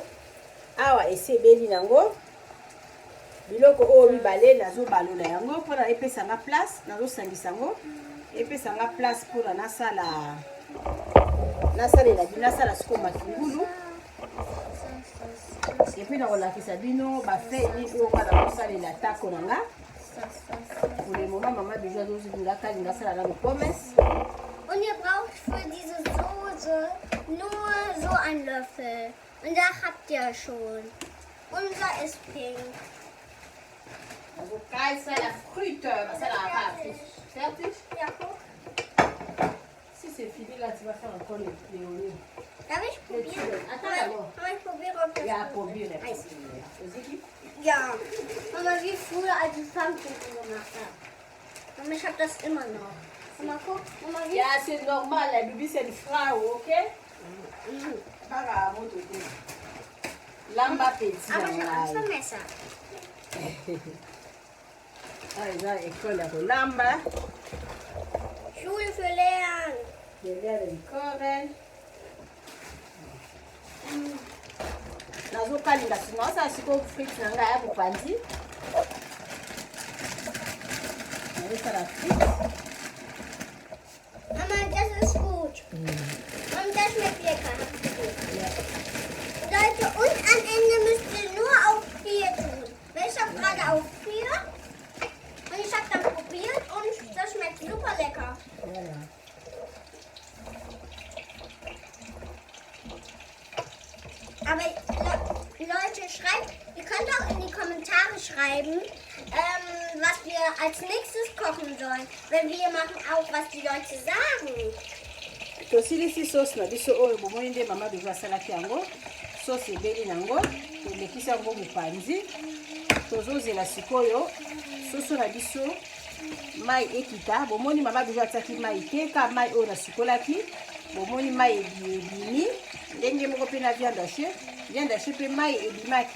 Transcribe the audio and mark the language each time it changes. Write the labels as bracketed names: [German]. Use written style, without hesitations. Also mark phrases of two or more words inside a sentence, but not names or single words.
[Lingala] Awa esi ebeli nango biloko oyo mibale nazobalola yango mpona epesanga place, nazosangisa yango epesanga place mpona nasala sikoyo matungulu. Epuis nakolakisa bino bafeili oyo kana kosalela tako na nga. [French] Pour le moment, [Lingala] Mama Bijou kalinga sala nano pommes. [German] Und ihr braucht für diese Soße nur so einen Löffel. Und da habt ihr schon. Unser ist pink. Also Kaiser la frite, fertig? Ja, guck. [French] Si c'est fini là, tu vas faire encore les oignons. [German] Darf ich probieren? [French] Attends d'abord. [German] Ich probiere, ob das Ja, gut probier. ist. Ja. Mama, wie früher, als ich Pfannkuchen gemacht habe. Mama, ich habe das immer noch. Mama, guck. Mama, wie... Ja, [French] c'est normal, la bibi c'est une frau, ok? [Lingala] Para moto. Lamba petit. [German] Aber ich habe Angst vor Messer. [Lingala] Ah, eza école ya kolamba. [German] Schule für Lernen. Gelere likore. [Lingala] Nazokalinga singa osala sikoyo frite na ngai ya mopanzi. Nazosala frite. [German] Mama, das ist gut. Und das schmeckt lecker. Ja. Leute, und am Ende müsst ihr nur auf 4 tun. Weil ich habe gerade auf 4 und ich habe dann probiert und das schmeckt super lecker. Ja, ja. Aber Leute, schreibt, ihr könnt auch in die Kommentare schreiben, was wir als nächstes kochen sollen. Weil wir machen auch, was die Leute sagen. [Lingala] Tosilisi sauce na biso oyo bomoni nde Mama Bijou asalaki yango. Sauce ebeli nango, tolekisi yango mopanzi. Tozozela sikoyo soso na biso mai ekita. Bomoni Mama Bijou atiaki mai te ka mai oyo nasikolaki. Bomoni mai ebimi ndenge moko mpe na [French] viande haché [Lingala] mpe mai ebimaki.